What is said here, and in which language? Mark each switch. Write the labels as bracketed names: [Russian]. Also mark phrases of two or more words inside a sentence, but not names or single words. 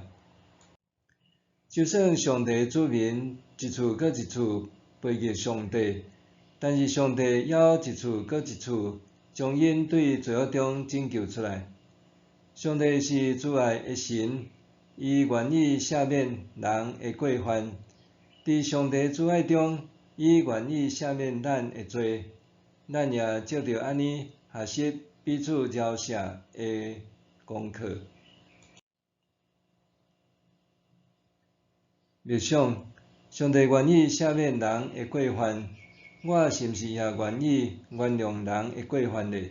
[Min Nan Chinese] 就算上帝子民一次搁一次背逆上帝，但是上帝也一次搁一次将因对罪恶中拯救出来。上帝是慈爱的神，伊愿意赦免人的过犯。伫上帝慈爱中，伊愿意赦免咱的罪，咱也借着安尼学习彼此饶恕的功课。默想，上帝愿意赦免人的过犯，我是毋是也愿意原谅人的过犯呢？